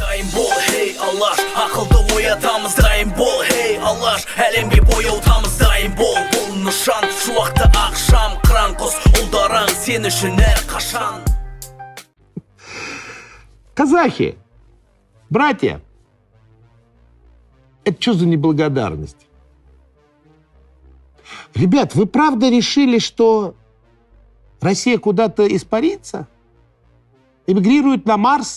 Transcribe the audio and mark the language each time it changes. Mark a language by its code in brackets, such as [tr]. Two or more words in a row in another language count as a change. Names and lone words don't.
[kk] дайын бол, hey Алаш, ақылды оятамыз дайын бол, hey Алаш, әлемге бояутамыз дайын бол. Бұл нышан, шуақты ақшам, қыран құс ұлдарың сен үшін әрқашан. [ru] Казахи, братья, это что за неблагодарность? Ребят, вы правда решили, что Россия куда-то испарится? Эмигрирует на Марс?